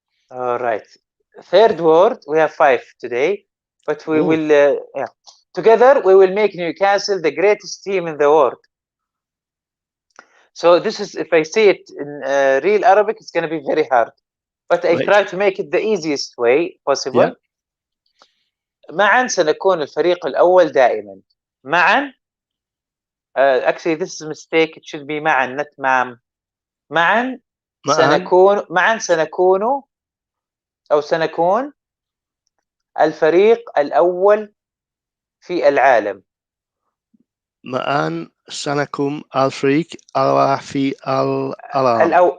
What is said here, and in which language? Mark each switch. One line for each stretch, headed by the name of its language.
English: All right. Third word. We have 5 today, but we will. Yeah. Together, we will make Newcastle the greatest team in the world. So this is, if I say it in real Arabic, it's going to be very hard. But I try to make it the easiest way possible. Yeah.
Arabic: معا سنكون الفريق الأول دائما. معا.
English: Actually, this is a mistake. It should be معا, not مام.
Arabic: معا سنكون أو سنكون الفريق الأول في العالم. معا سنكون الفريق الأول في العالم.